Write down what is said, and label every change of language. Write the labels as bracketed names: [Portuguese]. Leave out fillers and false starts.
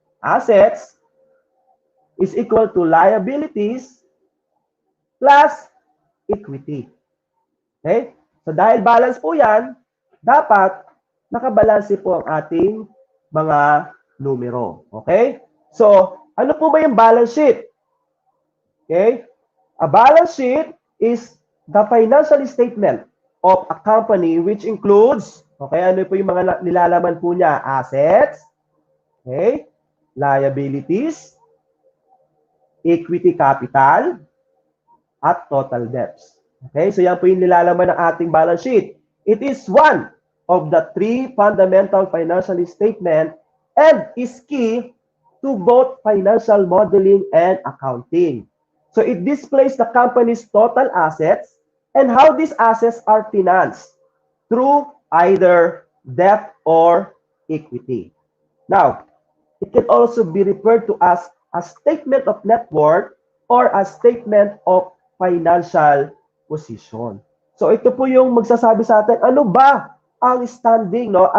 [English] Assets is equal to liabilities plus equity. Okay? [Filipino] So, dahil balance po yan, dapat nakabalanse po ang ating mga numero. Okay? So, ano po ba yung balance sheet? Okay? [English] A balance sheet is the financial statement of a company which includes, okay, ano po yung mga nilalaman po niya? Assets, okay, liabilities, equity capital, at total debts. Okay? So, yan po yung nilalaman ng ating balance sheet. It is one of the three fundamental financial statements and is key to both financial modeling and accounting. So it displays the company's total assets and how these assets are financed through either debt or equity. Now, it can also be referred to as a statement of net worth or a statement of financial position. [Filipino] So ito po yung magsasabi sa atin, ano ba ang standing, no?